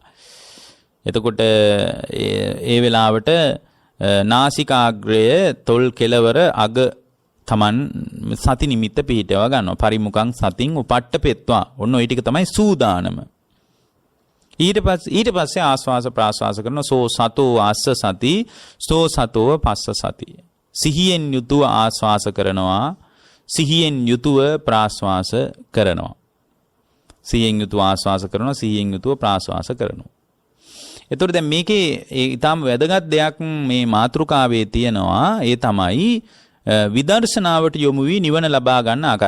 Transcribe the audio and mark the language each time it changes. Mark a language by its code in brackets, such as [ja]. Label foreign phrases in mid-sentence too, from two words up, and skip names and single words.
[si] එතකොට ඒ වෙලාවට නාසිකාග්‍රය තොල් කෙලවර අග තමන් සති නිමිත්ත පිහිටව ගන්නවා. [pi] පරිමුඛං සතින් උපට්ඨපෙත්වා. [si] ඔන්න ඔය ටික තමයි සූදානම. ඊට පස්සේ ආස්වාස ප්‍රාස්වාස කරන [pi] සෝ සතෝ ආස්ස සති සෝ සතෝ පස්ස සති. [si] සිහියෙන් යුතුව ආස්වාස කරනවා. සිහියෙන් යුතුව ප්‍රාස්වාස කරනවා. සිහියෙන් යුතුව ආස්වාස කරනවා. සිහියෙන් යුතුව ප්‍රාස්වාස කරනවා. එතකොට දැන් මේකේ ඊටාම වැදගත් දෙයක් මේ මාතෘකාවේ තියෙනවා. ඒ තමයි විදර්ශනාවට යොමු වී නිවන ලබා ගන්න ආකාර.